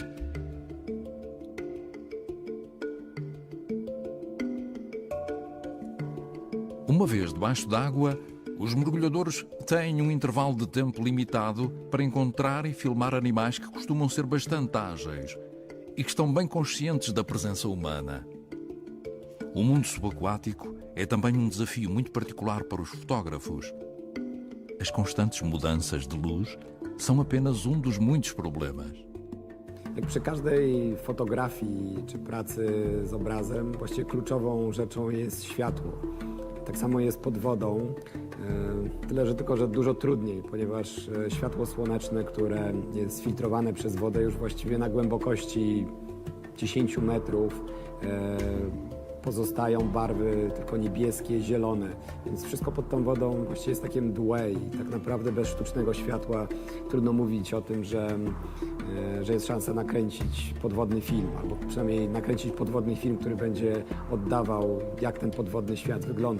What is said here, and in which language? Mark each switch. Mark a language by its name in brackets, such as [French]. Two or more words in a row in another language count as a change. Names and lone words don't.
[Portuguese] Uma vez debaixo d'água, os mergulhadores têm um intervalo de tempo limitado para encontrar e filmar animais que costumam ser bastante ágeis e que estão bem conscientes da presença humana. O mundo subaquático é também um desafio muito particular para os fotógrafos. As constantes mudanças de luz são apenas um dos muitos problemas. [Polish] Jak przy każdej fotografii czy pracy z obrazem, właściwie kluczową rzeczą jest światło. Tak samo jest pod wodą, tyle że tylko, że dużo trudniej, ponieważ światło słoneczne, które jest filtrowane przez wodę już właściwie na głębokości 10 metrów, pozostają barwy tylko niebieskie, zielone, więc wszystko pod tą wodą właściwie jest takie mdłe i tak naprawdę bez sztucznego światła trudno mówić o tym, że jest szansa nakręcić podwodny film, albo przynajmniej nakręcić podwodny film, który będzie oddawał, jak ten podwodny świat wygląda.